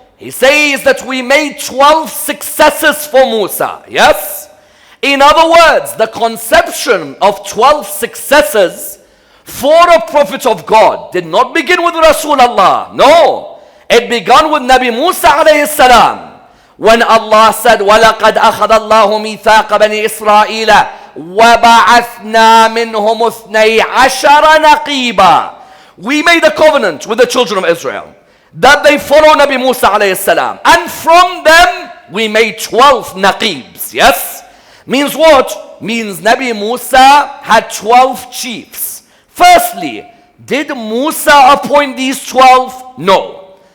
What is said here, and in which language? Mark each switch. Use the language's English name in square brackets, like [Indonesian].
[English] He says that we made 12 successors for Musa. Yes? In other words, the conception of 12 successors for a prophet of God did not begin with Rasulullah. No. It began with Nabi Musa alayhi salam. When Allah said, [Arabic] وَلَقَدْ أَخَذَ اللَّهُ مِيثَاقَ بَنِي إِسْرَائِيلَ وَبَعَثْنَا مِنْهُمُ اثْنَيْ عَشَرَ نَقِيبًا. [English] We made a covenant with the children of Israel that they follow Nabi Musa alayhi salam. And from them, we made 12 naqibs. Yes? Means what? Means Nabi Musa had 12 chiefs. Firstly, did Musa appoint these 12? No.